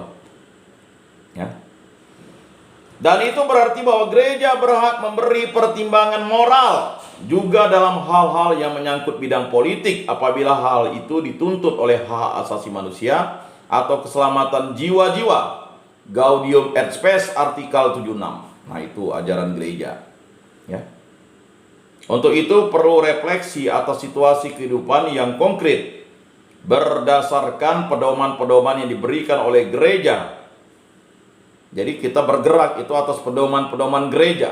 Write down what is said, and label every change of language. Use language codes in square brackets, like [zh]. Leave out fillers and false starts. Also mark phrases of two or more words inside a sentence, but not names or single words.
[id] Ya. Dan itu berarti bahwa gereja berhak memberi pertimbangan moral juga dalam hal-hal yang menyangkut bidang politik apabila hal itu dituntut oleh hak asasi manusia atau keselamatan jiwa-jiwa. Gaudium et Spes artikel 76. Nah, itu ajaran gereja. Ya. Untuk itu perlu refleksi atas situasi kehidupan yang konkret berdasarkan pedoman-pedoman yang diberikan oleh gereja. Jadi kita bergerak itu atas pedoman-pedoman gereja.